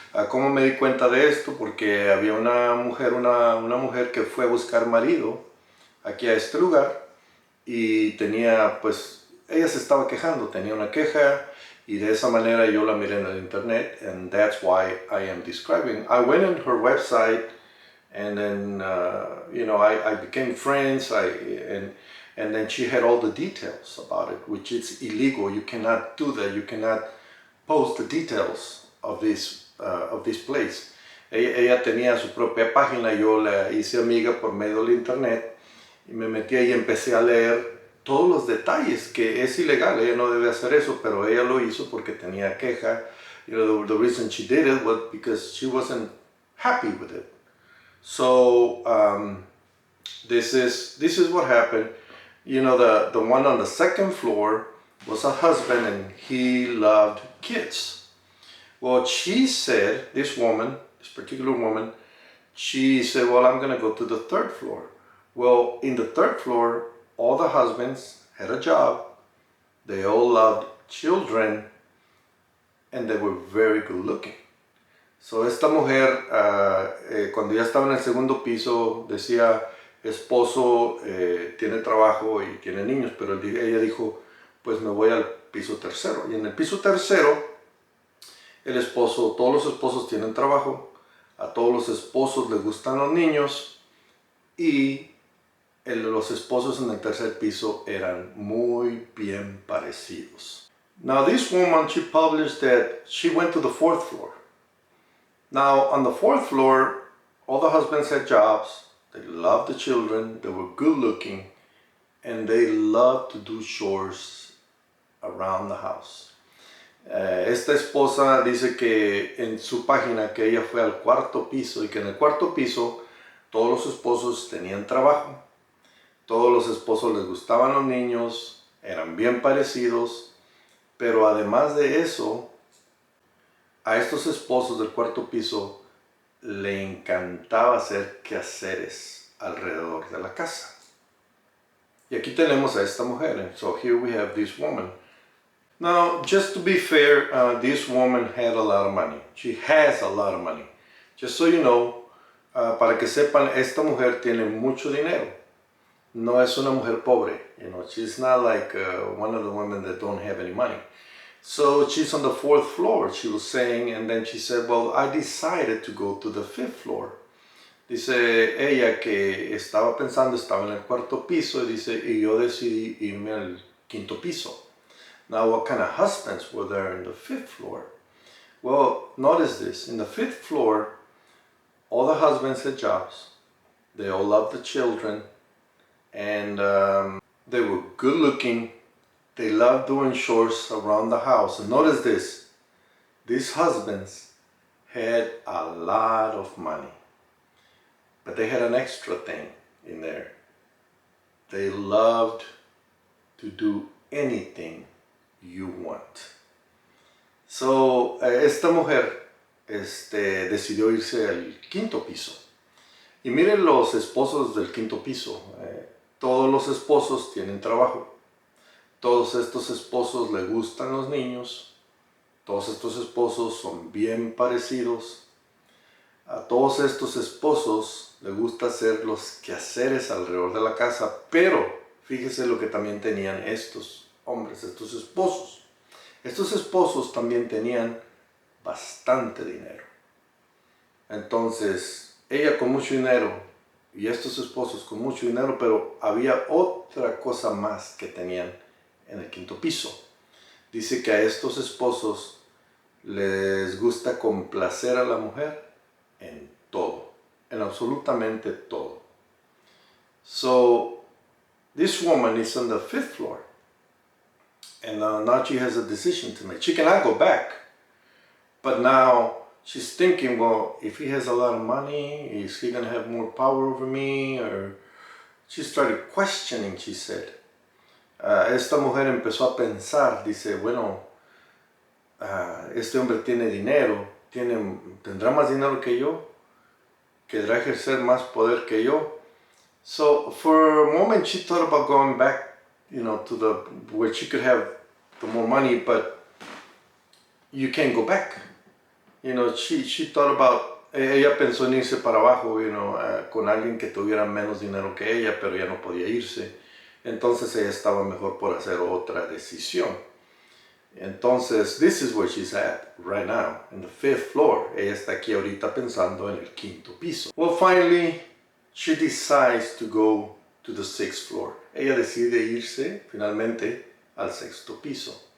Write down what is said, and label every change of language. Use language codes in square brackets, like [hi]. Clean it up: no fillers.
[es] ¿Cómo me di cuenta de esto? Porque había una mujer que fue a buscar marido aquí a este lugar y tenía, pues, ella se estaba quejando, tenía una queja y de esa manera yo la miré en el internet, [en] and that's why I am describing. I went on her website and then, you know, I became friends, and then she had all the details about it, which is illegal. You cannot do that. You cannot post the details of this place. [es] Ella tenía su propia página. Yo la hice amiga por medio del internet y me metí ahí y empecé a leer todos los detalles, que es ilegal. Ella no debe hacer eso, pero ella lo hizo porque tenía queja. [en] You know, the reason she did it was because she wasn't happy with it. So this is what happened. You know, the one on the 2nd floor was a husband and he loved kids. Well, she said, this particular woman, she said, well, I'm going to go to the 3rd floor. Well, in the 3rd floor, all the husbands had a job. They all loved children and they were very good looking. [es] So esta mujer, cuando ya estaba en el segundo piso, decía, esposo, tiene trabajo y tiene niños, pero ella dijo, pues me voy al piso 3º. Y en el piso 3º, todos los esposos tienen trabajo, a todos los esposos les gustan los niños y los esposos en el tercer piso eran muy bien parecidos. [en] Now this woman, she published that she went to the fourth floor. Now on the fourth floor, all the husbands had jobs, they loved the children, they were good looking, and they loved to do chores around the house. [es] Esta esposa dice que en su página que ella fue al cuarto piso y que en el cuarto piso todos los esposos tenían trabajo, todos los esposos les gustaban los niños, eran bien parecidos, pero además de eso, a estos esposos del cuarto piso le encantaba hacer quehaceres alrededor de la casa. Y aquí tenemos a esta mujer, [en] and so here we have this woman. Now, just to be fair, this woman had a lot of money. She has a lot of money. Just so you know, [es] para que sepan, esta mujer tiene mucho dinero. No es una mujer pobre. [en] You know, she's not like one of the women that don't have any money. So she's on the fourth floor, she was saying, and then she said, well, I decided to go to the fifth floor. [es] Dice ella que estaba pensando, estaba en el cuarto piso, y dice, y yo decidí irme al quinto piso. [en] Now, what kind of husbands were there in the fifth floor? Well, notice this. In the fifth floor, all the husbands had jobs. They all loved the children. And they were good looking. They loved doing chores around the house. And notice this. These husbands had a lot of money. But they had an extra thing in there. They loved to do anything you want. [es] So, esta mujer decidió irse al quinto piso. Y miren los esposos del quinto piso. Todos los esposos tienen trabajo. Todos estos esposos le gustan los niños. Todos estos esposos son bien parecidos. A todos estos esposos les gusta hacer los quehaceres alrededor de la casa, pero fíjese lo que también tenían estos hombres, estos esposos. Estos esposos también tenían bastante dinero. Entonces, ella con mucho dinero y estos esposos con mucho dinero, pero había otra cosa más que tenían en el quinto piso. Dice que a estos esposos les gusta complacer a la mujer en todo, en absolutamente todo. [en] So, this woman is on the fifth floor. And now she has a decision to make. She cannot go back. But now she's thinking, well, if he has a lot of money, is he going to have more power over me? Or she started questioning, she said. [es] Esta mujer empezó a pensar, dice, bueno, este hombre tiene dinero, tendrá más dinero que yo, querrá ejercer más poder que yo. [en] So for a moment she thought about going back, you know, to where she could have the more money, but you can't go back. You know, she thought about, [es] ella pensó en irse para abajo, [en] you know, [es] con alguien que tuviera menos dinero que ella, pero ya no podía irse. Entonces ella estaba mejor por hacer otra decisión. [en] Entonces, this is where she's at right now, in the fifth floor. [es] Ella está aquí ahorita pensando en el quinto piso. [en] Well, finally, she decides to go to the sixth floor. [es] Ella decide irse finalmente al sexto piso.